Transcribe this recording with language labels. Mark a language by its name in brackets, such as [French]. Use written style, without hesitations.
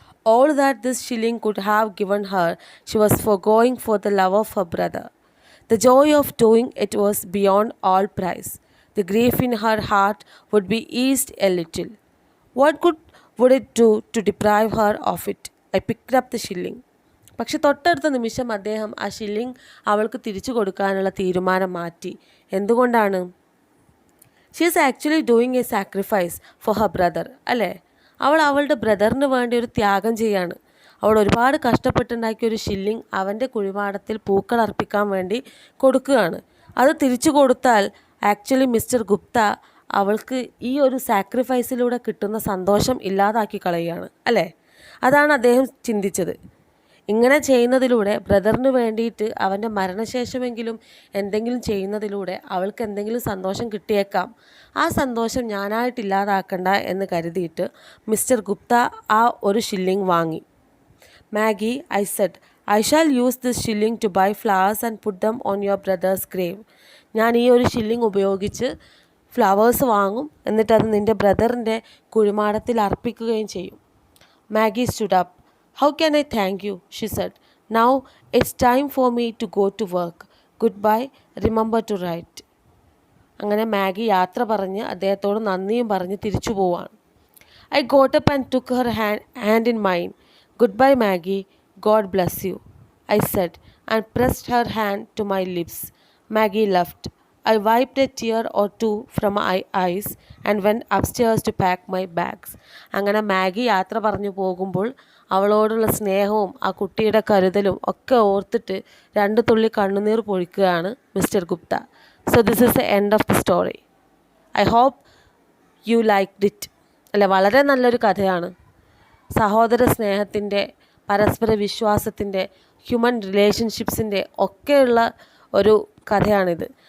[English] All that this shilling could have given her, she was foregoing for the love of her brother. The joy of doing it was beyond all price. The grief in her heart would be eased a little. What good would it do to deprive her of it? I picked up the shilling. [Malayalam] പക്ഷെ തൊട്ടടുത്ത നിമിഷം അദ്ദേഹം ആ shilling അവൾക്ക് തിരിച്ചു കൊടുക്കാനുള്ള തീരുമാനം മാറ്റി. എന്തുകൊണ്ടാണ്? [English] She is actually doing a sacrifice for her brother, അല്ലേ? [Malayalam] അവൾ അവളുടെ ബ്രദറിന് വേണ്ടി ഒരു ത്യാഗം ചെയ്യാണ്. അവൾ ഒരുപാട് കഷ്ടപ്പെട്ടുണ്ടാക്കിയ ഒരു ഷില്ലിങ് അവൻ്റെ കുഴിമാടത്തിൽ പൂക്കൾ അർപ്പിക്കാൻ വേണ്ടി കൊടുക്കുകയാണ്. അത് തിരിച്ചു കൊടുത്താൽ ആക്ച്വലി മിസ്റ്റർ ഗുപ്ത അവൾക്ക് ഈ ഒരു സാക്രിഫൈസിലൂടെ കിട്ടുന്ന സന്തോഷം ഇല്ലാതാക്കി കളയുകയാണ്, അല്ലേ? അതാണ് അദ്ദേഹം ചിന്തിച്ചത്. ഇങ്ങനെ ചെയ്യുന്നതിലൂടെ ബ്രദറിന് വേണ്ടിയിട്ട് അവൻ്റെ മരണശേഷമെങ്കിലും എന്തെങ്കിലും ചെയ്യുന്നതിലൂടെ അവൾക്ക് എന്തെങ്കിലും സന്തോഷം കിട്ടിയേക്കാം. ആ സന്തോഷം ഞാനായിട്ടില്ലാതാക്കണ്ട എന്ന് കരുതിയിട്ട് മിസ്റ്റർ ഗുപ്ത ആ ഒരു ഷില്ലിങ് വാങ്ങി. [English] Maggie, I said, I shall use this shilling to buy flowers and put them on your brother's grave. [Malayalam] ഞാൻ ഈ ഒരു ഷില്ലിങ് ഉപയോഗിച്ച് ഫ്ലവേഴ്സ് വാങ്ങും, എന്നിട്ടത് നിൻ്റെ ബ്രദറിൻ്റെ കുഴിമാടത്തിൽ അർപ്പിക്കുകയും ചെയ്യും. [English] Maggie stood up. How can I thank you? She said. Now it's time for me to go to work. Goodbye. Remember to write. [Malayalam] അങ്ങനെ മാഗി യാത്ര പറഞ്ഞ് അദ്ദേഹത്തോട് നന്ദിയും പറഞ്ഞ് തിരിച്ചു പോവാണ്. [English] I got up and took her hand in mine. Goodbye, Maggie. God bless you, I said, and pressed her hand to my lips. Maggie left. I wiped a tear or two from my eyes and went upstairs to pack my bags. [Malayalam] അങ്ങനെ Maggi യാത്ര പറഞ്ഞു പോകുമ്പോൾ അവളോടുള്ള സ്നേഹവും ആ കുട്ടിയുടെ കരുതലും ഒക്കെ ഓർത്തിട്ട് 2 തുള്ളി കണ്ണുനീർ പൊഴിക്കുകയാണ് mister Gupta. [English] So this is the end of the story. I hope you liked it. [Malayalam] അല്ലെ, വളരെ നല്ലൊരു കഥയാണ്. സഹോദര സ്നേഹത്തിൻ്റെ, പരസ്പര വിശ്വാസത്തിൻ്റെ, ഹ്യൂമൻ റിലേഷൻഷിപ്സിൻ്റെ ഒക്കെയുള്ള ഒരു കഥയാണിത്.